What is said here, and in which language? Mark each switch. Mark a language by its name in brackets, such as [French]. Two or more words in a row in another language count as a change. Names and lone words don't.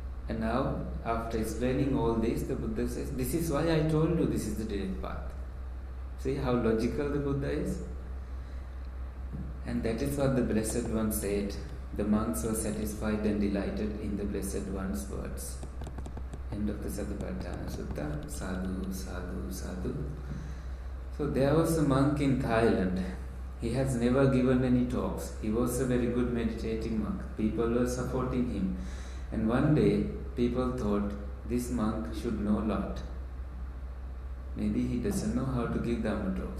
[English] And now, after explaining all this, the Buddha says, this is why I told you this is the direct path. See how logical the Buddha is? And that is what the Blessed One said. The monks were satisfied and delighted in the Blessed One's words. End of the Satipatthana Sutta. [Pali] Sadhu, sadhu, sadhu. [English] So there was a monk in Thailand. He has never given any talks. He was a very good meditating monk. People were supporting him. And one day, people thought this monk should know a lot. Maybe he doesn't know how to give Dhamma talks.